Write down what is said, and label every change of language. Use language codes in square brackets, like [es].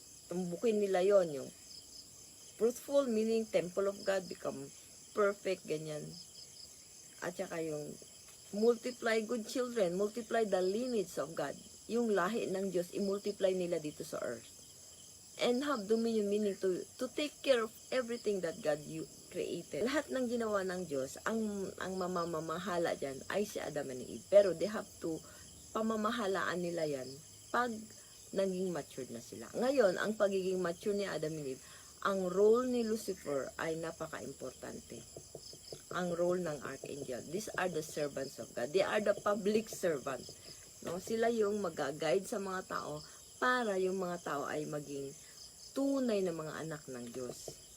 [tl] Tumbukin nila yon, yung [en] fruitful meaning temple of God, become perfect, ganyan. [tl] At saka yung [en] multiply good children, multiply the lineage of God. [tl] Yung lahi ng Diyos, i-multiply nila dito sa [en] earth. And have dominion meaning to take care of everything that God created. [tl] Lahat ng ginawa ng Diyos, ang mamamahala dyan ay si Adam and Eve. Pero [en] they have to, [tl] pamamahalaan nila yan pag naging matured na sila. Ngayon, ang pagiging mature ni Adam and Eve, ang role ni Lucifer ay napaka-importante. Ang role ng archangel. [en] These are the servants of God. They are the public servant. No? [tl] Sila yung mag-guide sa mga tao para yung mga tao ay maging tunay na mga anak ng Diyos.